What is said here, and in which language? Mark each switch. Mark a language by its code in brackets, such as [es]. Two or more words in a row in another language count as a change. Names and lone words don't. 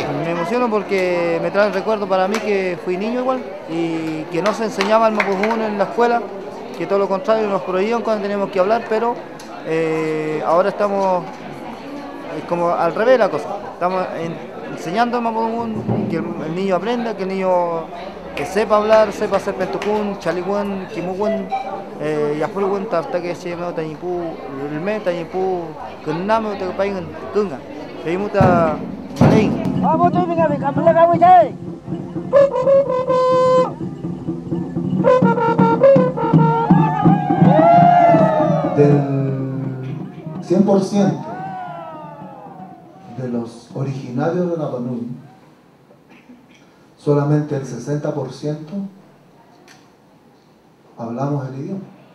[es] Me emociono porque me trae el recuerdo para mí que fui niño igual y que no se enseñaba el mapudungun en la escuela, que todo lo contrario nos prohibían cuando teníamos que hablar, pero ahora estamos como al revés la cosa. Estamos enseñando el mapudungun que el niño aprenda, que el niño sepa hablar, sepa hacer [arn] pentucún, chalihuán, kimuhuán, yafulhuán, tartaque, chemeo, tañipú, ilme, tañipú, kunname, tepaingan, kunga. Keimuta, malein. [es] Vamos, tú, venga, venga, Del 100% de los originarios de Rapa Nui, solamente el 60% hablamos el idioma.